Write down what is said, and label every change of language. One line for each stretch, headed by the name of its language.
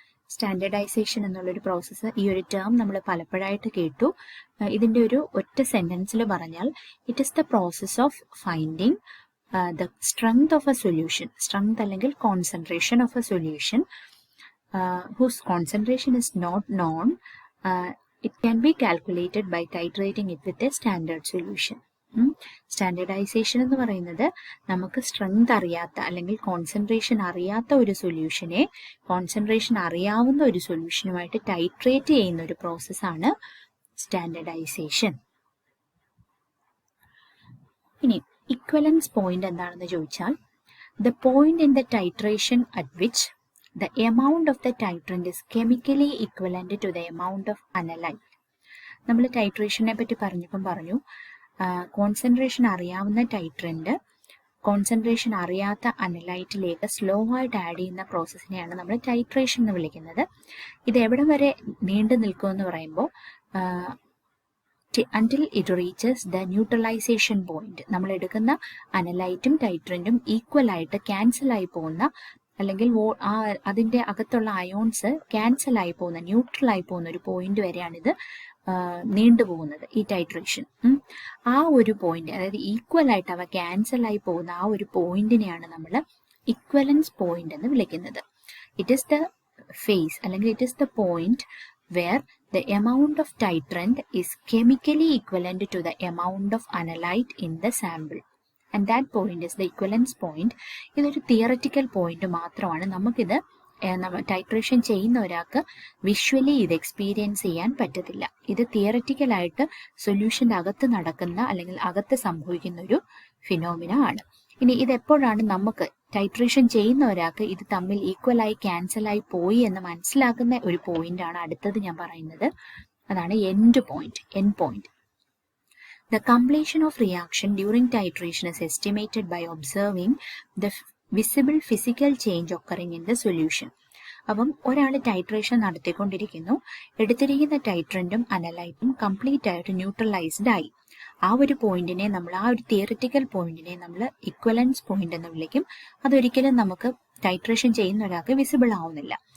Malayalam: Standardisation എന്നുള്ളൊരു process, ഈ ഒരു ടേം നമ്മൾ പലപ്പോഴായിട്ട് കേട്ടു. ഇതിന്റെ ഒരു ഒറ്റ സെന്റൻസിൽ പറഞ്ഞാൽ
English: It is the process of finding the strength of a solution, strength അല്ലെങ്കിൽ concentration of a solution whose concentration is not known. It can be calculated by titrating it with a standard solution.
Malayalam: Standardisation എന്ന് പറയുന്നത് നമുക്ക് strength അറിയാത്ത അല്ലെങ്കിൽ concentration അറിയാത്ത ഒരു സൊല്യൂഷനെ concentration അറിയാവുന്ന ഒരു സൊല്യൂഷനുമായിട്ട് ടൈട്രേറ്റ് ചെയ്യുന്ന ഒരു പ്രോസസ്സാണ് സ്റ്റാൻഡേർഡൈസേഷൻ. ഇനി ഇക്വലൻസ് പോയിന്റ് എന്താണെന്ന് ചോദിച്ചാൽ,
English: the point in the titration at which the amount of the titrant is chemically equivalent to the amount of analyte.
Malayalam: നമ്മൾ ടൈട്രേഷനെ പറ്റി പറഞ്ഞു കോൺസെൻട്രേഷൻ അറിയാവുന്ന ടൈട്രന്റ് കോൺസെൻട്രേഷൻ അറിയാത്ത അനലൈറ്റിലേക്ക് സ്ലോ ആയിട്ട് ആഡ് ചെയ്യുന്ന പ്രോസസ്സിനെയാണ് നമ്മൾ ടൈട്രേഷൻ എന്ന് വിളിക്കുന്നത്. ഇത് എവിടെ വരെ നീണ്ടു നിൽക്കുമെന്ന് പറയുമ്പോൾ
English: until it reaches the neutralization point.
Malayalam: നമ്മൾ എടുക്കുന്ന അനലൈറ്റും ടൈട്രന്റും ഈക്വൽ ആയിട്ട് ക്യാൻസൽ ആയി പോകുന്ന, അല്ലെങ്കിൽ അതിന്റെ അകത്തുള്ള അയോൺസ് ക്യാൻസൽ ആയി പോകുന്ന, ന്യൂട്രൽ ആയി പോകുന്ന ഒരു പോയിന്റ് വരെയാണ് ഇത് നീണ്ടുപോകുന്നത്, ഈ ടൈട്രേഷൻ. ആ ഒരു പോയിന്റ്, അതായത് ഈക്വൽ ആയിട്ട് അവ ക്യാൻസൽ ആയി പോകുന്ന ആ ഒരു പോയിന്റിനെയാണ് നമ്മൾ ഇക്വലൻസ് പോയിന്റ് എന്ന് വിളിക്കുന്നത്.
English: It is the phase അല്ലെങ്കിൽ it is the point where the amount of titrant is chemically equivalent to the amount of analyte in the sample. And that point is the equivalence point.
Malayalam: ഇതൊരു theoretical point മാത്രമാണ്. നമുക്കിത് titration ചെയ്യുന്ന ഒരാൾക്ക് visually ഇത് experience ചെയ്യാൻ പറ്റത്തില്ല. ഇത് തിയററ്റിക്കലായിട്ട് സൊല്യൂഷൻ്റെ അകത്ത് നടക്കുന്ന അല്ലെങ്കിൽ അകത്ത് സംഭവിക്കുന്ന ഒരു ഫിനോമിന ആണ്. ഇനി ഇതെപ്പോഴാണ് നമുക്ക് ടൈട്രേഷൻ ചെയ്യുന്ന ഒരാൾക്ക് ഇത് തമ്മിൽ ഈക്വലായി ക്യാൻസലായി പോയി എന്ന് മനസ്സിലാക്കുന്ന ഒരു പോയിന്റ് ആണ് അടുത്തത് ഞാൻ പറയുന്നത്. അതാണ് end point.
English: The completion of reaction during titration is estimated by observing the visible physical change occurring in the solution.
Malayalam: അപ്പം ഒരാൾ ടൈട്രേഷൻ നടത്തിക്കൊണ്ടിരിക്കുന്നു, എടുത്തിരിക്കുന്ന ടൈട്രന്റും അനലൈറ്റും കംപ്ലീറ്റ് ആയിട്ട് ന്യൂട്രലൈസ്ഡ് ആയി. ആ ഒരു പോയിന്റിനെ നമ്മൾ, ആ ഒരു തിയറിറ്റിക്കൽ പോയിന്റിനെ നമ്മൾ ഇക്വലൻസ് പോയിന്റ് എന്ന് വിളിക്കും. അതൊരിക്കലും നമുക്ക് ടൈട്രേഷൻ ചെയ്യുന്ന ഒരാൾക്ക് വിസിബിൾ ആവുന്നില്ല.